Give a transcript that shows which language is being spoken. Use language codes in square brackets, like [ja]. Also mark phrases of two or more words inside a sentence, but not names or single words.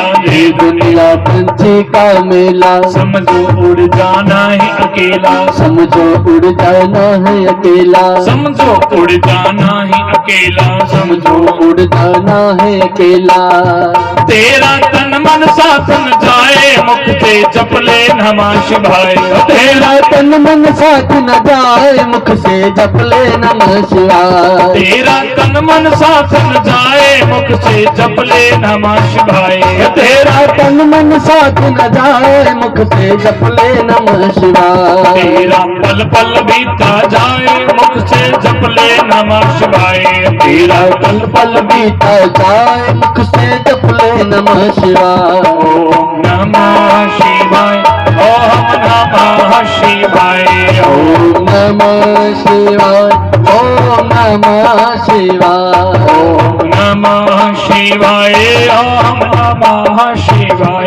[hi] ये दुनिया पंछी का मेला। समझो उड़ जाना है अकेला, समझो उड़ जाना है अकेला, समझो उड़ जाना है अकेला, समझो उड़ जाना है अकेला। तेरा तन मन साथ न जाए, मुख से जपले [sa] नमः शिवाय। [hi] तेरा तन मन साथ न जाए, मुख से जपले [sa] नमः शिवाय। [hi] तेरा तन मन साथ न जाए, मुख से जपले [sa] नमः शिवाय। [hi] तेरा तन मन साथ न जाए, मुख से जपले [sa] नमः शिवाय। [hi] तेरा पल पल बीता जाए, मुख से जपले [sa] नमः शिवाय। [hi] तेरा पल पल बीता जाए, मुख से जपले [sa] नमः शिवाय। ओम नमः शिवाय, ओम नमः शिवाय, ओम नमः शिवाय, ओम नमः शिवाय। ओम नमः शिवाय, ओम नमः शिवाय।